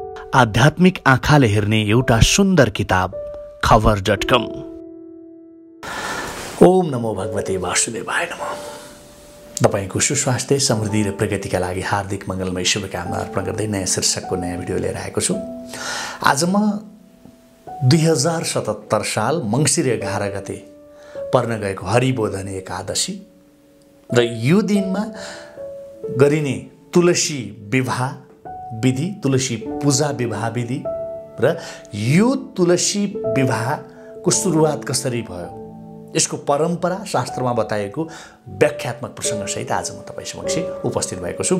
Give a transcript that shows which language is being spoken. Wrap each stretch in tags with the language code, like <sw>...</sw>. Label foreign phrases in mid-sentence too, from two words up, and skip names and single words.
<ne>आध्यात्मिक आँखाले हेर्ने एउटा सुन्दर किताब खबर.com।</ne> <sa>ओम नमो भगवते वासुदेवाय नमः।</sa> <ne>तपाईको सुस्वास्थ्य, समृद्धि र प्रगतिका लागि हार्दिक मङ्गलमय शुभकामना अर्पण गर्दै नयाँ शीर्षकको नयाँ भिडियो लिएर आएको छु। आज म 2077 साल मङ्सिर 11 गते पर्न गएको हरिबोधनी एकादशी र यो दिनमा गरिने तुलसी विवाह विधि, तुलसी पूजा विवाह विधि र यो तुलसी विवाहको सुरुवात कसरी भयो, यसको परम्परा शास्त्रमा बताएको व्याख्यात्मक प्रसङ्गसहित आज म तपाईँ समक्ष उपस्थित भएको छु।</ne>